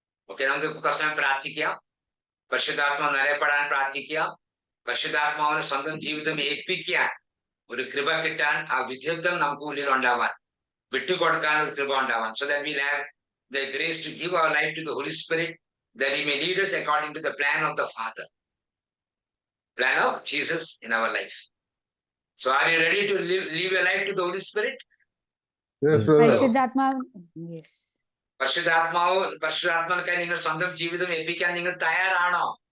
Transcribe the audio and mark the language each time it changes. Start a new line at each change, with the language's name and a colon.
Malayalam: Okay, നമുക്ക് കുറച്ച് പ്രാർത്ഥിക്കാം. പരിശുദ്ധാത്മാവ് നിറയപ്പെടാൻ പ്രാർത്ഥിക്കുക. പരിശുദ്ധാത്മാവിനെ സ്വന്തം ജീവിതം ഏൽപ്പിക്കാൻ ഒരു കൃപ കിട്ടാൻ, ആ വിദ്യുത്വം നമുക്ക് ഉള്ളിൽ ഉണ്ടാവാൻ, വിട്ടുകൊടുക്കാൻ ഒരു കൃപ ഉണ്ടാവാൻ.
English: So that we'll have the grace to give our life to the Holy Spirit, that He may lead us according to the plan of the Father, plan of Jesus in our life. So are you ready to live your life to the Holy Spirit? Yes, brother.
Malayalam: പരിശുദ്ധാത്മാവ് പരിശുദ്ധാത്മാവിനെ നിങ്ങൾ സ്വന്തം ജീവിതം ഏൽപ്പിക്കാൻ നിങ്ങൾ തയ്യാറാണോ?